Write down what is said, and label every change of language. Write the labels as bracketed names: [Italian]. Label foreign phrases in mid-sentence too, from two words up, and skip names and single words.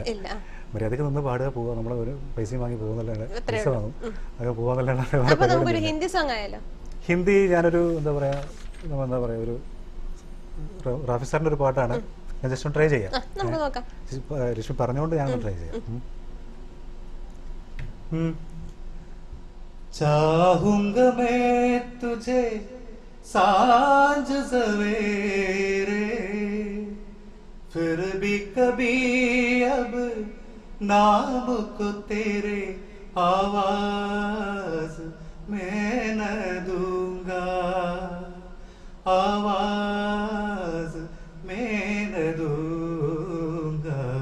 [Malayalam] മര്യാദക്ക് നിന്ന് പാടുക, പോവുക, നമ്മൾ ഒരു പൈസ വാങ്ങി പോകുന്നല്ലാണ്ട് പൈസ വാങ്ങും അതൊക്കെ പോവാന്നല്ലാണ്ട്. ഹിന്ദി സോങ് ആയാലോ? ഹിന്ദി ഞാനൊരു എന്താ പറയാ ഒരു റാഫി സാറിന്റെ ഒരു പാട്ടാണ്, ഞാൻ [English] just try [Malayalam] ചെയ്യാം. ലക്ഷ്മി പറഞ്ഞുകൊണ്ട് ഞാൻ ട്രൈ ചെയ്യാം. [Hindi] चाहूंगा मैं तुझे सांझ सवेरे फिर भी कभी अब नाम को तेरे आवाज मैं न दूंगा, आवाज मैं न दूंगा।